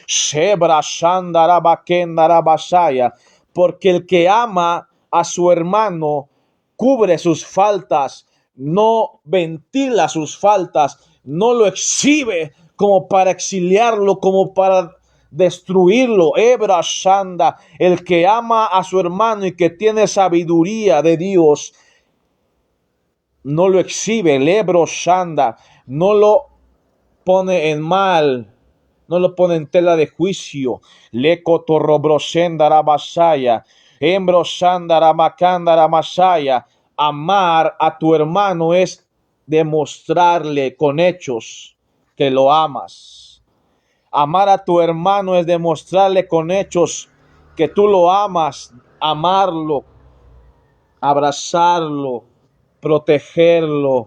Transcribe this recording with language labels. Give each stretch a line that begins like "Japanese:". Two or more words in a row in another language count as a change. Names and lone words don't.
Spanish: Porque el que ama a su hermano cubre sus faltas, no ventila sus faltas, no lo exhibe como para exiliarlo, como para destruirlo. Ebra Shanda, el que ama a su hermano y que tiene sabiduría de Dios, no lo exhibe. Lebro Shanda, no lo pone en mal, no lo pone en tela de juicio. Leko torrobroshendara basaya, embro shandara makandara masaya. Amar a tu hermano es demostrarle con hechos que lo amas. Amar a tu hermano es demostrarle con hechos que tú lo amas. Amarlo, abrazarlo, protegerlo.